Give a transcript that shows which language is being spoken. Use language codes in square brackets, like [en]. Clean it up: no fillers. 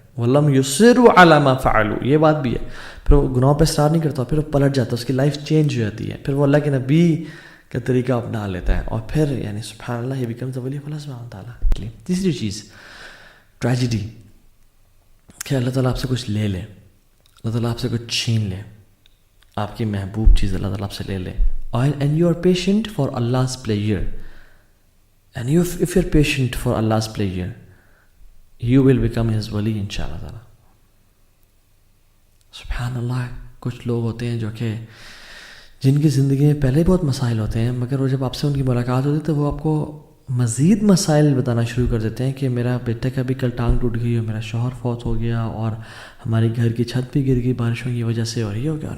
[ar] وَلَمْ يُصِرُّوا عَلَى مَا فَعَلُوا، [ur] یہ بات بھی ہے. پھر وہ گناہوں پہ اصرار نہیں کرتا، پھر وہ پلٹ جاتا ہے، اس کی لائف چینج ہو جاتی ہے، پھر وہ اللہ کے نبی کا طریقہ اپنا لیتا ہے اور پھر یعنی سبحان اللہ [en] ہی becomes the wali of Allah [ur] سبحانہ تعالیٰ. تیسری چیز ٹریجڈی، کہ اللہ تعالیٰ آپ سے کچھ لے لے، اللہ تعالیٰ آپ سے کچھ چھین لے، آپ کی محبوب چیز اللہ تعالیٰ آپ سے لے لے. [en] And you are patient for Allah's pleasure. And if you're patient for Allah's pleasure, you will become His wali inshallah ta'ala. [ur] سبحان اللہ. کچھ لوگ ہوتے ہیں جو کہ جن کی زندگی میں پہلے بہت مسائل ہوتے ہیں، مگر وہ جب آپ سے ان کی ملاقات ہوتی ہے تو وہ آپ کو مزید مسائل بتانا شروع کر دیتے ہیں کہ میرا بیٹے کا بھی کل ٹانگ ٹوٹ گئی اور میرا شوہر فوت ہو گیا اور ہماری گھر کی چھت بھی گر گئی بارشوں کی وجہ سے اور یہ ہو گیا.